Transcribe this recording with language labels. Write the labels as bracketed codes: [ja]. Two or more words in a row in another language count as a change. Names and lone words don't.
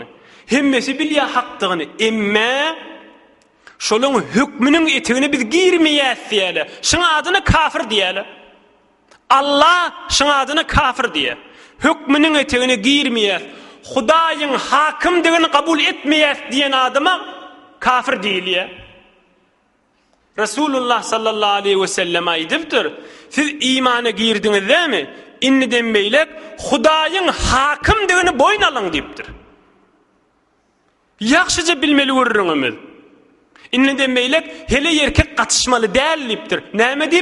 [tk] Hemmesi bilýär hakdygyny. Emme şolun hükmünün etigini biz girmeýäs diýeli. Şoňa adyny kafir diýeli. Allah şoňa adyny kafir diýer. Hükmünün etigini girmeýäs. Hudaýyň hakimdigini kabul etmeýäs diýen adama kafir diýilýär. Resulullah [ar] صلى الله عليه وسلم [tk] aýdypdyr. Siz imana girdiňiz dämi? Inniden beýlek Hudaýyň hakimdigini boýun alyň diýipdir. Ýakşyja bilmeli görüňiz. Inniden beýlek hele erkek gatışmaly däl diýipdir. Näme diýip?